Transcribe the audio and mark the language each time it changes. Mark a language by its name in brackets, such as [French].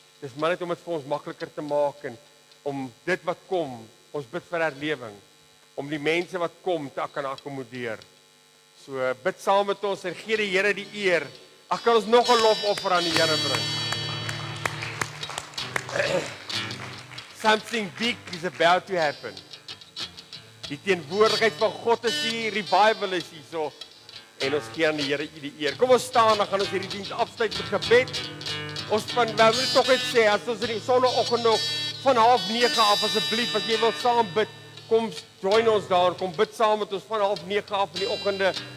[Afrikaans] Dis maar net om dit vir ons makliker te maak en om dit wat kom, ons bid vir herlewing, om die mense wat kom te kan akkommodeer. So bid saam met ons en gee die Here die eer. Ag kan ons nog 'n lofoffer aan die Here bring. [English] Something big is about to happen. [Afrikaans] Die teenwoordigheid van God is hier, revival is hier so. En ons gee aan die Here die eer. Kom ons staan, dan gaan ons hierdie diens afsluit met gebed. Ons wil tog net sê, as ons in die sonneoggend nog van 8:30 af, asseblief, as jy wil saam bid, kom join ons daar, kom bid saam met ons van 8:30 af in die oggende.